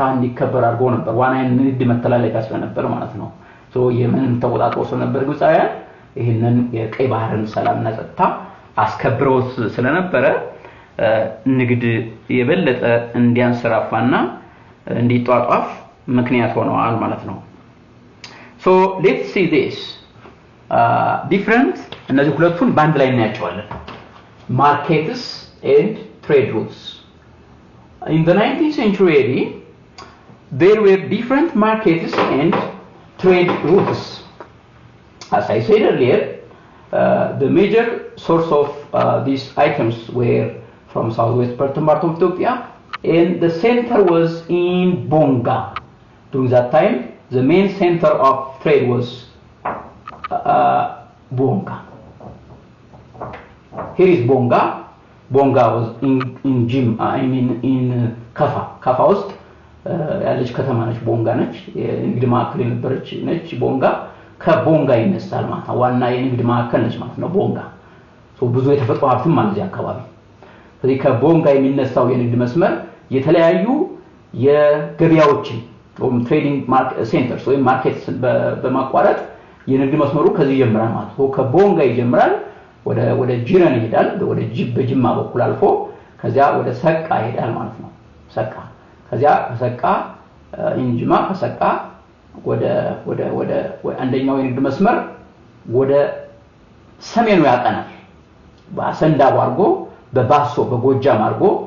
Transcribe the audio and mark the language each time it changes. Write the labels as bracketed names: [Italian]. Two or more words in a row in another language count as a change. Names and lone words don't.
[Amharic] እንዲከበር አድርጎ ነበር ዋናን ንግድ መተላለፊያ ስለነበር ማለት ነው ሶ የመንን ተቆጣጥረው ስለነበር ግብጻውያን ይሄንን የቀይ ባህርን ሰላምና ጸጥታ አስከብረው ስለነበረ ንግድ የበለጠ እንዲያንሰራፋና እንዲጧጧፍ ምክንያት ሆነዋል ማለት ነው [English] so let's see this different [Amharic] እነዚህ ሁለቱን ባንድ ላይ እናያቸዋለን [English] markets and trade routes in the 19th century there were different markets and trade routes as I said earlier The major source of these items were from southwest part of Ethiopia, and the center was in Bonga. During that time, the main center of trade was Bonga. Here is Bonga. Bonga was in Jim, I mean in Kafa. [Amharic] Kafa ውስጥ ያለች ከተማ ነች ቦንጋ ነች የንግድ ማዕከል የነበረች ነች ቦንጋ ከቦንጋ ይነሳል ማለት ነው ዋና የንግድ ማዕከል ነች ማለት ነው ቦንጋ ብዙ የተፈጥሮ ሀብትም ማለት እዚህ አካባቢ ስለዚህ ከቦንጋ የሚነሳው የንግድ መስመር የተለያዩ የገበያዎችን ወይም [English] trading centers [Amharic] ወይም ማርኬትስ በማቋረጥ የንግድ መስመሩ ከዚህ ይጀምራል ማለት ነው ከቦንጋ ይጀምራል ወደ ጅረን ይሄዳል ወደ በጅማ በኩል አልፎ ከዚያ ወደ ሰቃ ይሄዳል ማለት ነው ሰቃ ከዚያ ሰቃ እንጅማ ከሰቃ ወደ አንደኛው የንግድ መስመር ወደ ሰሜኑ ያቀናል በአሰንዳ አርጎ በባሶ በጎጃም አርጎ